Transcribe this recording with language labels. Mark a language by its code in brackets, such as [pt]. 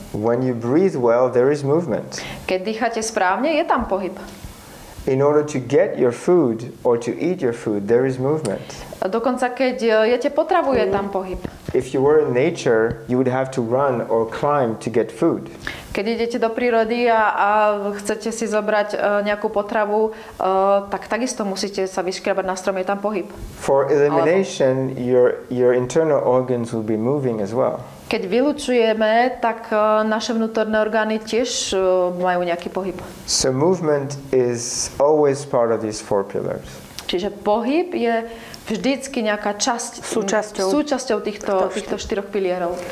[en] When you breathe well, there is movement. [sk] Keď dýchate správne, je tam pohyb. [en] In order to get your food or to eat your food, there is movement. [sk] Dokonca keď jete potravu, je tam pohyb. [en] If you were in nature, you would have to run or climb to get food. [sk] Keď idete do prírody a chcete si zobrať nejakú potravu, tak takisto musíte sa vyškrabať na strom, je tam pohyb. [en] For elimination, your internal organs will be moving as well. [sk] Keď vylučujeme, tak naše vnútorné orgány tiež majú nejaký pohyb. [en] So movement is always part of these 4 pillars. [sk] Čiže pohyb je vždycky nejaká časť, súčasťou týchto 4 pilierov.